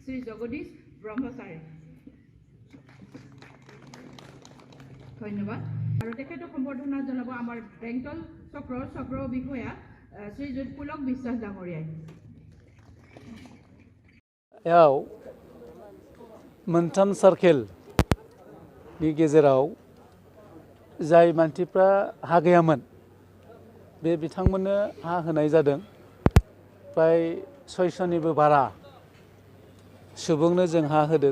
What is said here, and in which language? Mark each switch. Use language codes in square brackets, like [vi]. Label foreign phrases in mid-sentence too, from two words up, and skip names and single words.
[as] শ্ৰী জগদীশ ব্ৰহ্মচাৰী। ধন্যবাদ। আৰু তেখেতক সম্বৰ্ধনা জনাব আমাৰ বেংটল চক্ৰ বিষয়া শ্ৰীযুত পুলক বিশ্বাস ডাঙৰীয়াই। [brx] याव मोनथाम सार्केलनि गेजेराव जाय मानसिफ्रा हा गैयामोन बे बिथांमोननो हा होनाय जादों। प्राय 600निबो बारा सुबुंनो जों हा होदों।